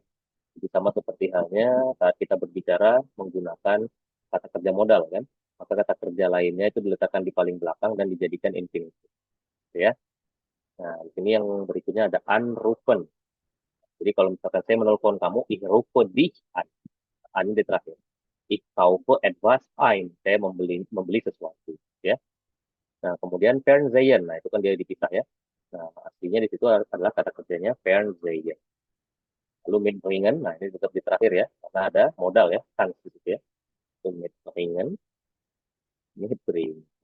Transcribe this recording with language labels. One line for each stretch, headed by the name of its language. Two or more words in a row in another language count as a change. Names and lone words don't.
Indonesian: Jadi sama seperti halnya saat kita berbicara menggunakan kata kerja modal kan. Maka kata kerja lainnya itu diletakkan di paling belakang dan dijadikan infinitif. Ya. Nah, di sini yang berikutnya ada anrufen. Jadi kalau misalkan saya menelpon kamu,
German: ich rufe dich an.
Indonesian: An di terakhir.
German: Ich kaufe etwas ein.
Indonesian: Saya membeli sesuatu. Ya. Nah, kemudian Fernsehen. Nah, itu kan dia dipisah ya. Nah, aslinya di situ adalah kata kerjanya Fernsehen. Lalu mitbringen, nah ini tetap di terakhir ya, karena ada modal ya, kan gitu ya. Itu
German: mitbringen, mitbringen.